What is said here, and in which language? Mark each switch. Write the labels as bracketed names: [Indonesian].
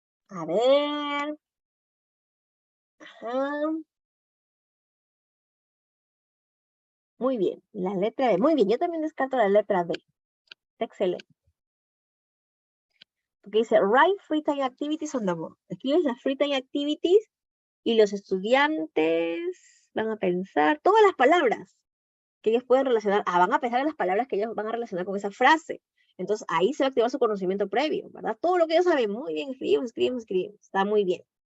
[Spanish] A ver. Ajá. Muy bien, la letra B. Muy bien, yo también descarto la letra B. Está excelente. Porque dice, [English] write free time activities on the board. [Spanish] Escribes las free time activities y los estudiantes van a pensar todas las palabras que ellos pueden relacionar. Van a pensar en las palabras que ellos van a relacionar con esa frase. Entonces, ahí se va a activar su conocimiento previo, ¿verdad? Todo lo que ellos saben. Muy bien, escribimos. Está muy bien.